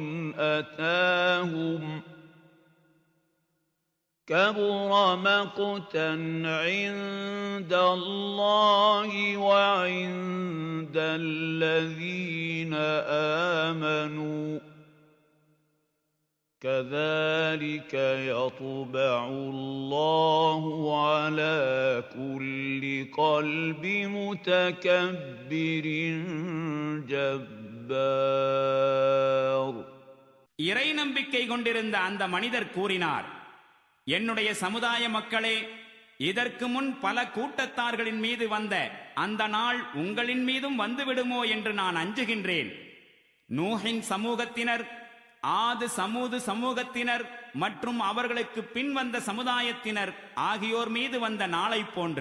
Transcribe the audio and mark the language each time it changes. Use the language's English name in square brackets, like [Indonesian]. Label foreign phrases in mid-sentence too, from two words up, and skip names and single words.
[Arabic] أتاهم كبر مقتا عند الله وعند الذين آمنوا كذلك يطبع الله على كل قلب متكبر جبار. [Tamil] இறை நம்பிக்கை கொண்டிருந்த அந்த மனிதர் கூறினார், என்னுடைய சமுதாய மக்களே, இதற்கு முன் பல கூட்டத்தார்களின் மீது வந்த அந்த நாள் உங்களின் மீதும் வந்துவிடுமோ என்று நான் அஞ்சுகின்றேன். நூஹின் சமூகத்தினர், ஆது சமூது சமூகத்தினர் மற்றும் அவர்களுக்கு பின் வந்த சமுதாயத்தினர் ஆகியோர் மீது வந்த நாளை போன்று.